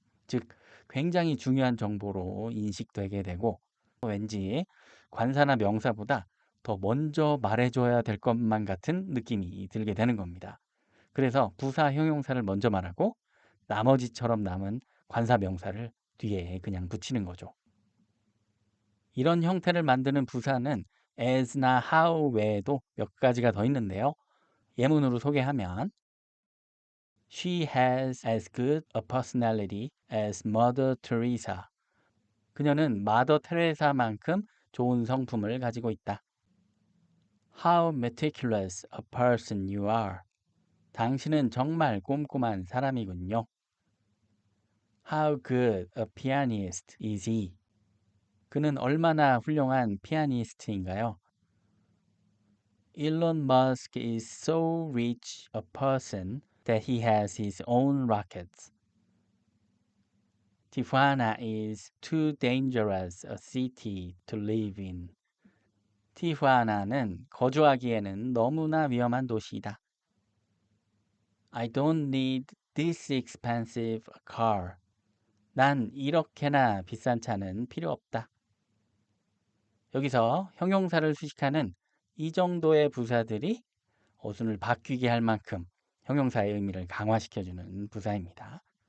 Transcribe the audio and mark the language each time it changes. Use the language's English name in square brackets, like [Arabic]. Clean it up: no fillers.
[Korean] 즉, 굉장히 중요한 정보로 인식되게 되고 왠지 관사나 명사보다 더 먼저 말해줘야 될 것만 같은 느낌이 들게 되는 겁니다. 그래서 부사 형용사를 먼저 말하고 나머지처럼 남은 관사 명사를 뒤에 그냥 붙이는 거죠. 이런 형태를 만드는 부사는 as나 how 외에도 몇 가지가 더 있는데요. 예문으로 소개하면 [English] She has as good a personality as Mother Teresa. [Korean] 그녀는 마더 테레사만큼 좋은 성품을 가지고 있다. [English] How meticulous a person you are. [Korean] 당신은 정말 꼼꼼한 사람이군요. [English] How good a pianist is he? [Korean] 그는 얼마나 훌륭한 피아니스트인가요? [English] Elon Musk is so rich a person that he has his own rockets. Tijuana is too dangerous a city to live in. [Korean] 티후아나는 거주하기에는 너무나 위험한 도시이다. [English] I don't need this expensive car. [Korean] 난 이렇게나 비싼 차는 필요 없다. 여기서 형용사를 수식하는 이 정도의 부사들이 어순을 바뀌게 할 만큼 형용사의 의미를 강화시켜주는 부사입니다.